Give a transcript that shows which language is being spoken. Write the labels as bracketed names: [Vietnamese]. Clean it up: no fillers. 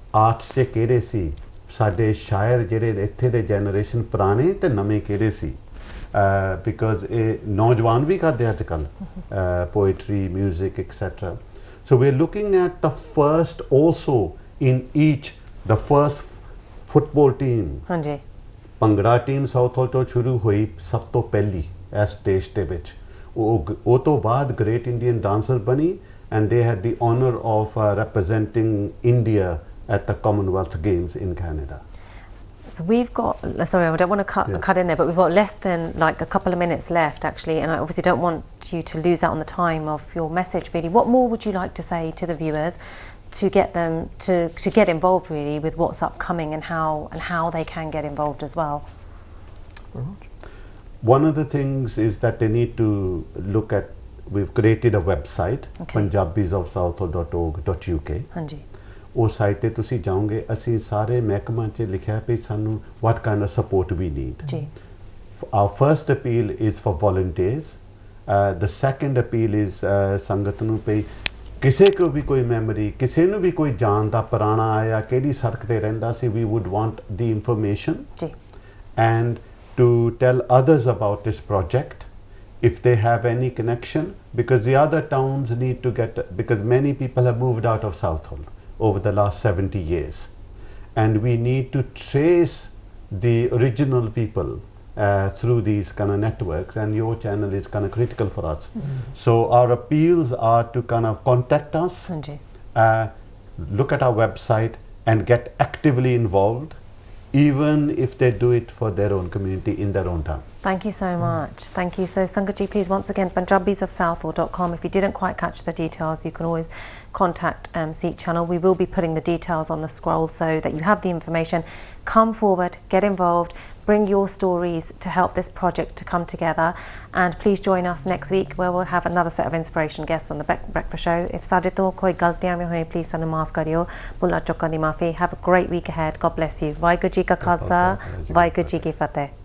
[Punjabi] Arts 'ਚ ਕਿਹੜੇ ਸੀ ਸਾਡੇ ਸ਼ਾਇਰ ਜਿਹੜੇ ਇੱਥੇ ਦੇ ਜਨਰੇਸ਼ਨ ਪੁਰਾਣੇ ਤੇ ਨਵੇਂ ਕਿਹੜੇ ਸੀ ਬਿਕਾਜ਼ ਇਹ ਨੌਜਵਾਨ ਵੀ ਕਰਦੇ ਅੱਜ ਕੱਲ੍ਹ poetry music etcetera [English] so we are looking at the first also in each the first football team [Punjabi] ਹਾਂਜੀ ਭੰਗੜਾ ਟੀਮ ਸਾਊਥਹੋਲ ਤੋਂ ਸ਼ੁਰੂ ਹੋਈ ਸਭ ਤੋਂ ਪਹਿਲੀ ਇਸ ਦੇਸ਼ ਦੇ ਵਿੱਚ ਉਹ ਤੋਂ ਬਾਅਦ ਗ੍ਰੇਟ ਇੰਡੀਅਨ ਡਾਂਸਰ ਬਣੀ [English] and they had the honor of representing India at the Commonwealth Games in Canada. So we've got, sorry, I don't want to cut in there, but we've got less than like a couple of minutes left actually, and I obviously don't want you to lose out on the time of your message really. What more would you like to say to the viewers to get them to get involved really with what's upcoming and how they can get involved as well? One of the things is that they need to look at we've created a website panjabisofsouthall.org.uk [Punjabi] ਹਾਂਜੀ ਉਸ site ਤੇ ਤੁਸੀਂ ਜਾਓਗੇ ਅਸੀਂ ਸਾਰੇ ਮਹਿਕਮਾ 'ਚ ਲਿਖਿਆ ਵੀ ਸਾਨੂੰ [English] what kind of support we need [Punjabi] ਜੀ [English] our first appeal is [Punjabi] for volunteers the second appeal is ਸੰਗਤ ਨੂੰ ਪਈ ਕਿਸੇ ਕੋ ਵੀ ਕੋਈ ਮੈਮਰੀ ਕਿਸੇ ਨੂੰ ਵੀ ਕੋਈ ਜਾਣਦਾ ਪੁਰਾਣਾ ਆਇਆ ਕਿਹੜੀ ਸੜਕ ਤੇ ਰਹਿੰਦਾ ਸੀ [English] we would want the information [Punjabi] ਜੀ [English] and to tell others about this project if they have any connection because the other towns need to get because many people have moved out of Southall over the last 70 years and we need to trace the original people through these kind of networks and your channel is kind of critical for us so our appeals are to kind of contact us look at our website and get actively involved even if they do it for their own community in their own town. Thank you so much. Thank you. So Sangatji, please once again, panjabisofsouthall.com. If you didn't quite catch the details, you can always contact Seek Channel. We will be putting the details on the scroll so that you have the information. Come forward, get involved, bring your stories to help this project to come together. And please join us next week where we'll have another set of inspiration guests on the Breakfast Show. [Punjabi] If ਸਾਡੇ ਤੋਂ ਕੋਈ ਗਲਤੀਆਂ ਵੀ ਹੋਏ, please ਸਾਨੂੰ ਮਾਫ ਕਰਿਓ. ਭੁੱਲਾਂ ਚੁੱਕਾਂ ਦੀ ਮਾਫੀ. [English] Have a great week ahead. God bless you. [Punjabi] Waheguru ji ਕਾ ਖਾਲਸਾ, ਵਾਹਿਗੁਰੂ ਜੀ ਕੀ ਫਤਿਹ.